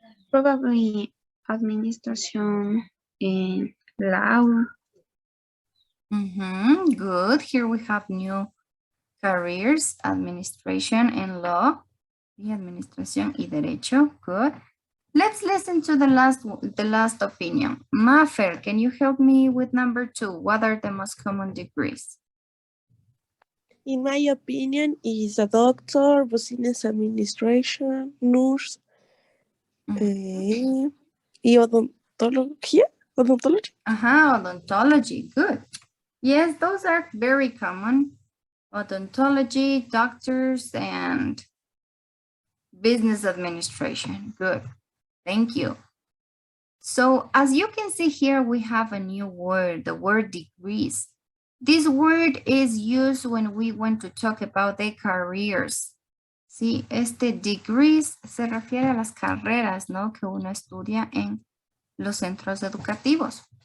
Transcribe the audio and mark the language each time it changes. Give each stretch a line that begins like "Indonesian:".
English: Probably administration and law. Good. Here we have new careers, administration and law.
Spanish: Y administración y derecho.
English: Good. Let's listen to the last opinion. Mafer, can you help me with number 2? What are the most common degrees? In my opinion, is a doctor, business administration, nurse,
Spanish: y odontología.
English: Odontology. Odontology. Good. Yes, those are very common. Odontology, doctors, and business administration. Good. Thank you. So as you can see here, we have a new word, the word degrees. This word is used when we want to talk about the careers.
Spanish: Sí, degrees se refiere a las carreras, ¿no? Que uno estudia en los centros educativos.